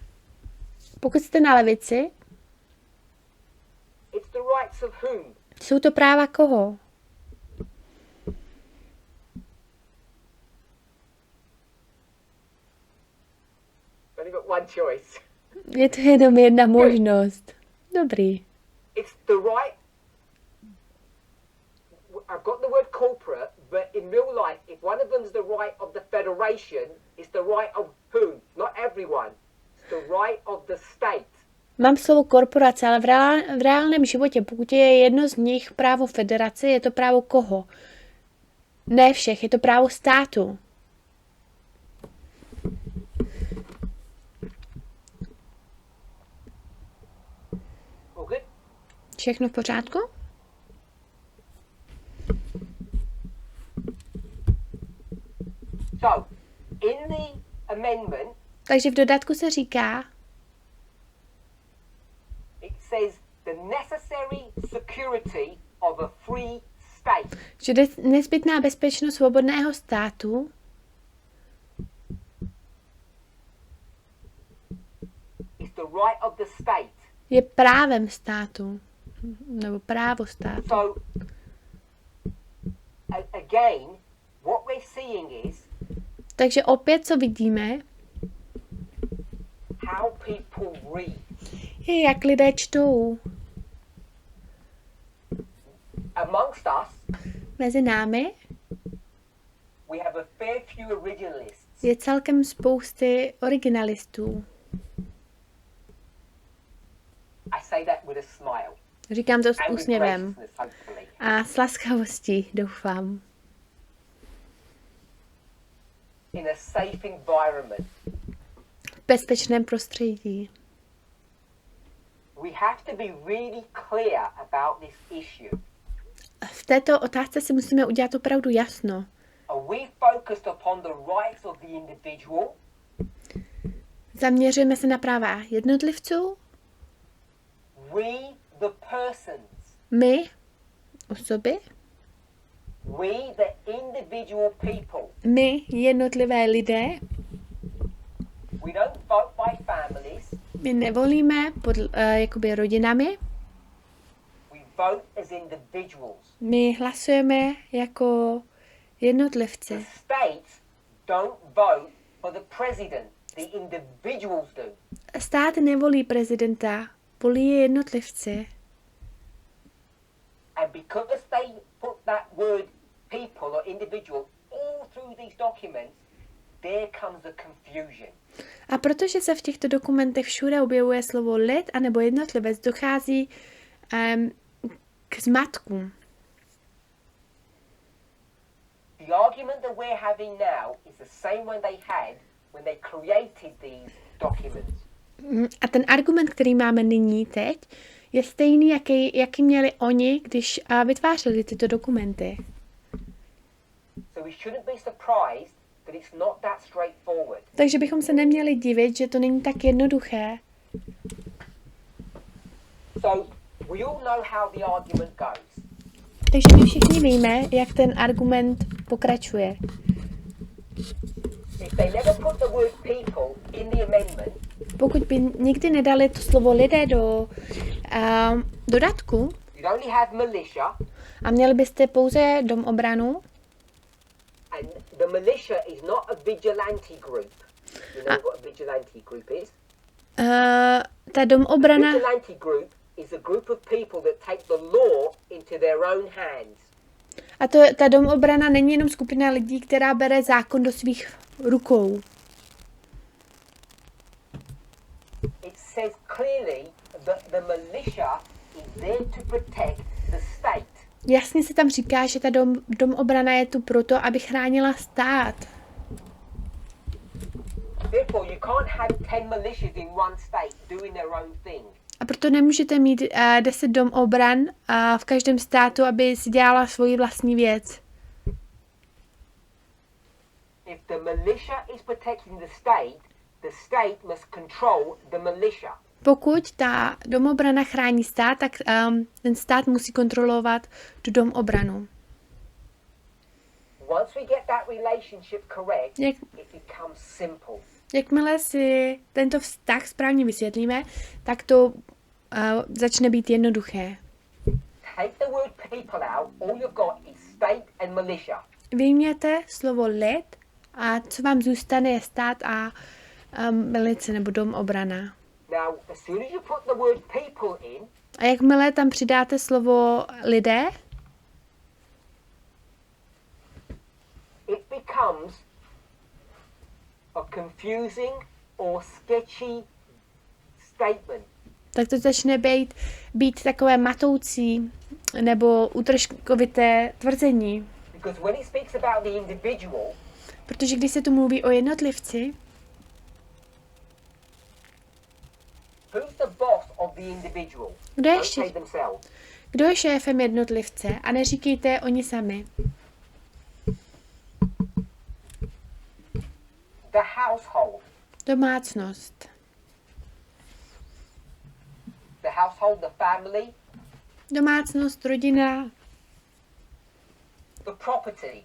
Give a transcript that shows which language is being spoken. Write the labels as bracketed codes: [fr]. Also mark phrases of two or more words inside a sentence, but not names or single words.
[cs] Pokud jste na levici, jsou to práva koho? Je to jenom jedna možnost. Dobrý. [en] I've got the word corporate, but in real life, if one of them's the right of the federation, it's the right of whom? Not everyone. It's the right of the state. [cs] Mám slovo korporace, ale v reálném životě, pokud je jedno z nich právo federace, je to právo koho? Ne všech, je to právo státu. [en] Okay. [cs] Všechno v pořádku? [en] So, in the amendment, [cs] takže v dodatku se říká, [en] it says the necessary security of a free state. [cs] Že nezbytná bezpečnost svobodného státu [en] is the right of the state. [cs] Je právem státu, nebo právo státu. [en] So, again, what we're seeing is [cs] takže opět, co vidíme, je, jak lidé čtou. Mezi námi je celkem spousty originalistů. Říkám to s úsměvem a s laskavostí, doufám. [en] In a safe environment. [cs] V bezpečném prostředí. [en] We have to be really clear about this issue. [cs] V této otázce si musíme udělat opravdu jasno. [en] Are we focused upon the rights of the individual? [cs] Zaměřujeme se na práva jednotlivců? [en] We the persons. [cs] My, osoby? [en] We the individual people. [cs] My, jednotlivé lidé. [en] We don't vote by families. [cs] My nevolíme jakoby rodinami. [en] We vote as individuals. [cs] My hlasujeme jako jednotlivci. [en] The states don't vote for the president. The individuals do. [cs] Stát nevolí prezidenta, volí je jednotlivci. [en] And because they put that word people or individual all through these documents, there comes the confusion. [cs] A protože se v těchto dokumentech všude objevuje slovo lid anebo jednotlivec, dochází k zmatku. [en] The argument that we're having now is the same one they had when they created these documents. [cs] A ten argument, který máme nyní teď, je stejný, jaký měli oni, když vytvářeli tyto dokumenty. [en] So we shouldn't be surprised that it's not that straightforward. [cs] Takže bychom se neměli divit, že to není tak jednoduché. [en] So we all know how the argument goes. [cs] Takže my všichni víme, jak ten argument pokračuje. [en] If they never put the word people in the amendment, [cs] Pokud by nikdy nedali to slovo lidé do dodatku [en] you'd only have militia, [cs] a měli byste pouze domobranu, [en] and the militia is not a vigilante group. You know what a vigilante group is? [cs] ta domobrana, [en] Vigilante group is a group of people that take the law into their own hands. [cs] a ta domobrana není jenom skupina lidí, která bere zákon do svých rukou. [en] It says clearly that the militia is there to protect the state. [cs] Jasně se tam říká, že ta domobrana je tu proto, aby chránila stát. [en] Therefore, you can't have 10 militias in one state doing their own thing. [cs] A proto nemůžete mít 10 domobran v každém státu, aby si dělala svoji vlastní věc. [en] If the militia is protecting the state must control the militia. [cs] Pokud ta domobrana chrání stát, tak ten stát musí kontrolovat tu domobranu. [en] Once we get that relationship correct, [cs] Jak- [en] it becomes simple. [cs] Jakmile si tento vztah správně vysvětlíme, tak to začne být jednoduché. [en] Take the word people out, all you've got is state and militia. [cs] Vyjměte slovo lid a co vám zůstane je stát a milice nebo domobrana. [en] Now, as soon as you put the word people in, [cs] A jakmile tam přidáte slovo lidé, [en] it becomes a confusing or sketchy statement. [cs] tak to začne být takové matoucí nebo útržkovité tvrzení. [en] Because when it speaks about the individual, [cs] Protože když se tu mluví o jednotlivci, [en] who's the boss of the individual? [cs] Kdo je [en] Don't say [cs] šéf? [en] themselves. [cs] Kdo je šéfem jednotlivce? A neříkejte oni sami. [en] The household. [cs] Domácnost. [en] The household, the family, [cs] Domácnost, rodina, [en] the property,